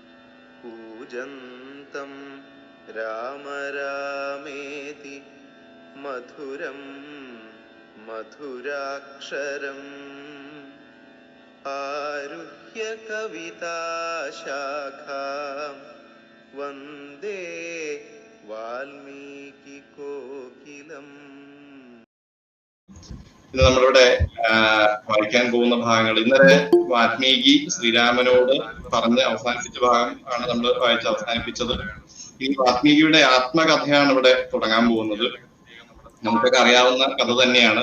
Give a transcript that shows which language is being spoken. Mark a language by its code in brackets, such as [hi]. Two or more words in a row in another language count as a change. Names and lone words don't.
[sa] पूजन्तं राम रामेति मधुरं मधुराक्षरम् आरुह्य कविताशाखां वन्दे वाल्मीकिकोकिलम्. [ml] ഇത് നമ്മളിവിടെ വായിക്കാൻ പോകുന്ന ഭാഗങ്ങൾ ഇന്നലെ വാൽമീകി ശ്രീരാമനോട് പറഞ്ഞ് അവസാനിപ്പിച്ച ഭാഗം ആണ് നമ്മൾ വായിച്ച് അവസാനിപ്പിച്ചത്. ഈ വാൽമീകിയുടെ ആത്മകഥയാണ് ഇവിടെ തുടങ്ങാൻ പോകുന്നത്. നമുക്കൊക്കെ അറിയാവുന്ന കഥ തന്നെയാണ്.